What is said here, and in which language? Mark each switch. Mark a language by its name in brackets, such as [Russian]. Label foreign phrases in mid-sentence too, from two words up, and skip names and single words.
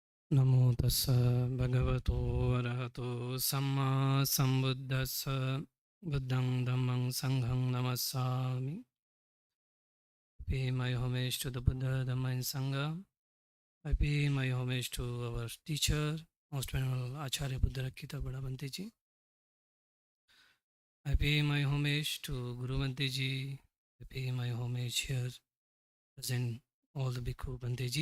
[Pali] Namo tassa bhagavato arahato samma sambuddhassa buddhang dhammang sanghang namassami. [English] I pay my homage to the Buddha, Dhamma and Sangha. I pay my homage to our teacher, Most Venerable Acharya Buddharakkhita Badabanti Ji. I pay my homage to Guru Bante Ji. I pay my homage here present all the Bhikkhu Bante Ji.